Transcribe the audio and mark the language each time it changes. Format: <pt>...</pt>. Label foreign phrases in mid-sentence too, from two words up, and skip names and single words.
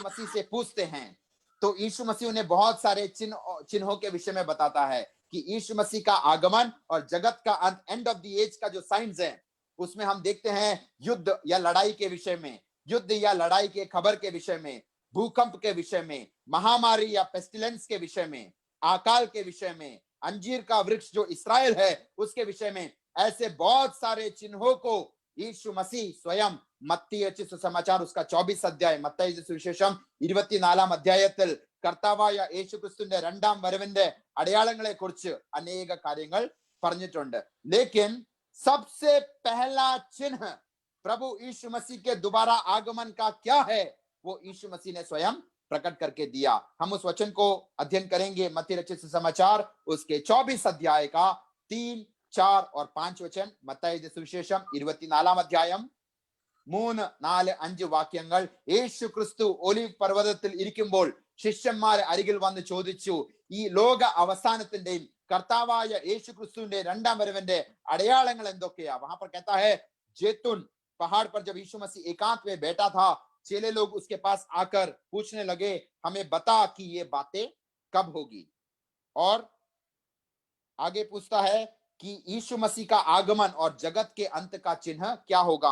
<hi>मसीह से पूछते हैं, तो यीशु मसीह उन्हें बहुत सारे चिन्हों के विषय में बताता है कि यीशु मसीह का आगमन और जगत का अंत,</hi> <en>end of the age</en> <hi>का जो साइंस है, उसमें हम देखते हैं युद्ध या लड़ाई के विषय में, युद्ध या लड़ाई के खबर के विषय में, भूकंप के विषय में, महामारी या पेस्टिलेंस के विषय में, अकाल के विषय में, अंजीर का वृक्ष जो इस्राएल है उसके विषय में. ऐसे बहुत सारे चिन्हों को यीशु मसीह स्वयं</hi> <ml>മത്തി രചിച്ച സമാചാർ उसका 24 അധ്യായം മത്തായിയുടെ സുവിശേഷം 24 അധ്യായത്തിൽ കർത്താവായ യേശുക്രിസ്തുവിന്റെ രണ്ടാം വരവിന്റെ അടയാളങ്ങളെ കുറിച്ച് അനേക കാര്യങ്ങൾ പറഞ്ഞിട്ടുണ്ട്.</ml> <hi>लेकिन सबसे पहला चिन्ह प्रभु यीशु मसीह के दोबारा आगमन का क्या है, वो यीशु मसीह ने स्वयं प्रकट करके दिया. हम उस वचन को अध्ययन करेंगे. मत्ती रचित समाचार उसके 24 अध्याय का 3, 4 और 5 വചൻ.</hi> <ml>മത്തായിയുടെ സുവിശേഷം 24 അധ്യായം 3, 4, 5 വാക്യങ്ങൾ. യേശു ക്രിസ്തു ഒലിവ് പർവ്വതത്തിൽ ഇരിക്കുമ്പോൾ ശിഷ്യന്മാർ അരികിൽ വന്ന് ചോദിച്ചു, ഈ ലോക അവസാനത്തിന്റെയും കർത്താവായ യേശു ക്രിസ്തുവിന്റെ രണ്ടാം വരവിന്റെ അടയാളങ്ങൾ എന്തൊക്കെയാ?</ml> <hi>वहां पर कहता है जैतून पहाड़ पर जब यीशु मसीह एकांत में बैठा था, चेले लोग उसके पास आकर पूछने लगे, हमें बता कि ये बातें कब होगी. और आगे पूछता है कि यीशु मसीह का आगमन और जगत के अंत का चिन्ह क्या होगा.</hi>